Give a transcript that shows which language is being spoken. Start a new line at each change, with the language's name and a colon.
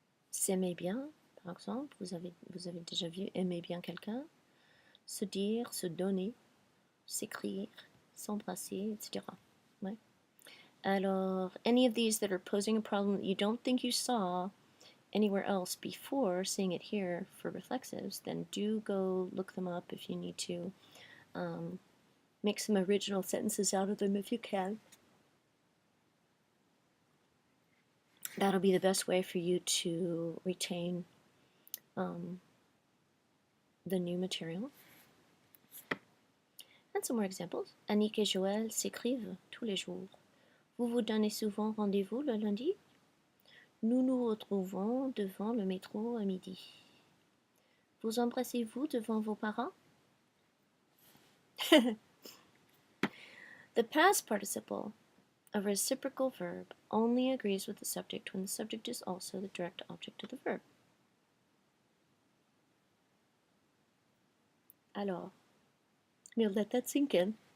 French: S'aimer bien, par exemple. Vous avez déjà vu aimer bien quelqu'un. Se dire, se donner, s'écrire, s'embrasser, etc. Ouais.
English: Alors, any of these that are posing a problem that you don't think you saw anywhere else before seeing it here for reflexives, then do go look them up if you need to. Make some original sentences out of them if you can. That'll be the best way for you to retain the new material. And some more examples.
French: Annick et Joël s'écrivent tous les jours. Vous vous donnez souvent rendez-vous le lundi? Nous nous retrouvons devant le métro à midi. Vous embrassez-vous devant vos parents?
English: The past participle of a reciprocal verb only agrees with the subject when the subject is also the direct object of the verb. Alors, we'll let that sink in.